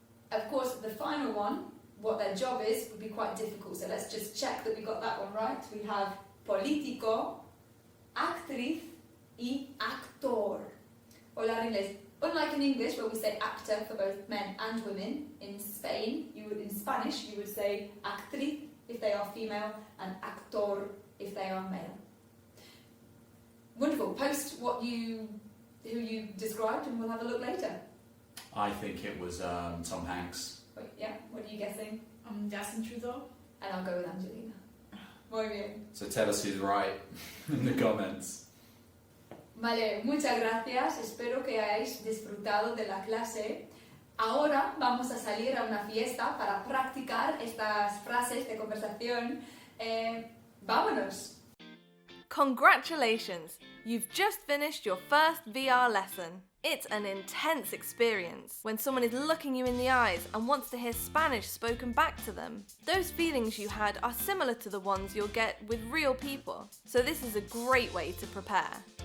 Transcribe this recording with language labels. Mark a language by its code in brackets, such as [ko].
[en] Of course, the final one, what their job is, would be quite difficult. So let's just check that we got that one right. We have político, actriz y actor. [es] Hola en inglés. [en] Unlike in English, where we say actor for both men and women, in Spain, in Spanish, you would say actriz if they are female and actor if they are male. Wonderful. Post who you described, and we'll have a look later. I think it was Tom Hanks. Wait, yeah, what are you guessing? Justin Trudeau. And I'll go with Angelina. [es] Muy bien. [en] So tell us who's right in the comments. [es] Vale, muchas gracias. Espero que hayáis disfrutado de la clase. Ahora vamos a salir a una fiesta para practicar estas frases de conversación. ¡Vámonos! [en] Congratulations! You've just finished your first VR lesson. It's an intense experience when someone is looking you in the eyes and wants to hear Spanish spoken back to them. Those feelings you had are similar to the ones you'll get with real people, so this is a great way to prepare.